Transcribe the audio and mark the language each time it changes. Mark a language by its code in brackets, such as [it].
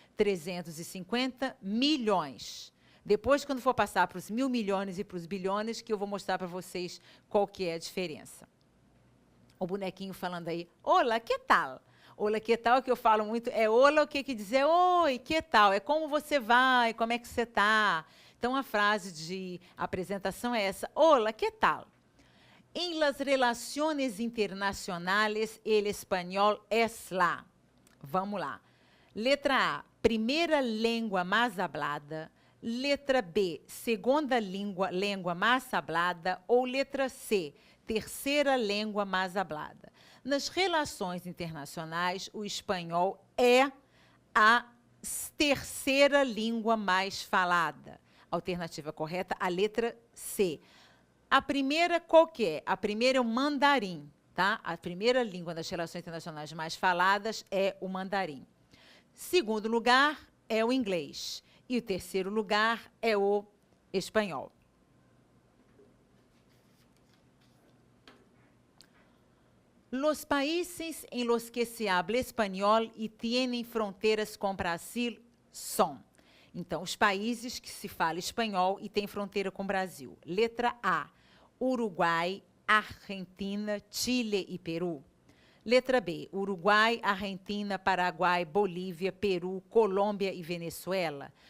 [pt] 350 milhões. Depois, quando for passar para os 1.000 milhões e para os bilhões, que eu vou mostrar para vocês qual que é a diferença. O bonequinho falando aí, olá, que tal? Olá, que tal, que eu falo muito, é olá, o que quer dizer oi, que tal? É como você vai, como é que você está? Então, a frase de apresentação é essa, olá, que tal? [es] Em las relaciones internacionales, el español es la. [pt] Vamos lá. Letra A, primeira língua mais hablada. Letra B, segunda língua mais hablada. Ou letra C, terceira língua mais hablada. Nas relações internacionais, o espanhol é a terceira língua mais falada. Alternativa correta, a letra C. A primeira qual que é? A primeira é o mandarim, tá? A primeira língua das relações internacionais mais faladas é o mandarim. Segundo lugar é o inglês. E o terceiro lugar é o espanhol. [es] Los países en los que se habla español y tienen [pt] fronteiras com Brasil são. Então, os países que se fala espanhol e tem fronteira com o Brasil. Letra A, Uruguai, Argentina, Chile e Peru. Letra B, Uruguai, Argentina, Paraguai, Bolívia, Peru, Colômbia e Venezuela.